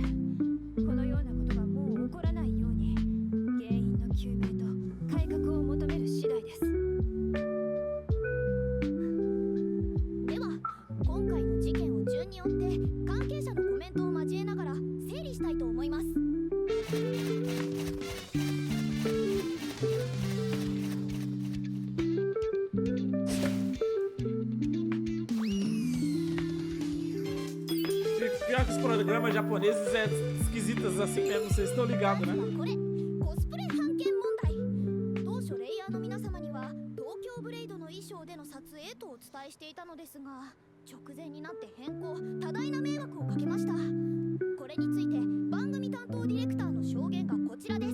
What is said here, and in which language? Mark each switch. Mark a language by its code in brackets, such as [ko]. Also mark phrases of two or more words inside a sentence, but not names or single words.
[ja] このようなことがもう起こらないように原因の究明と改革を求める次第です。では今回の事件を順に追って関係者のコメントを交えながら整理したいと思います。 [pt] Pior que os programas japoneses é esquisitas assim mesmo, vocês estão ligados, né? [ja] これコスプレ判件問題。当初レイヤーの皆様には東京ブレイドの衣装での撮影とお伝えしていたのですが、直前になって変更、多大な迷惑をかけました。これについて番組担当ディレクターの証言がこちらです。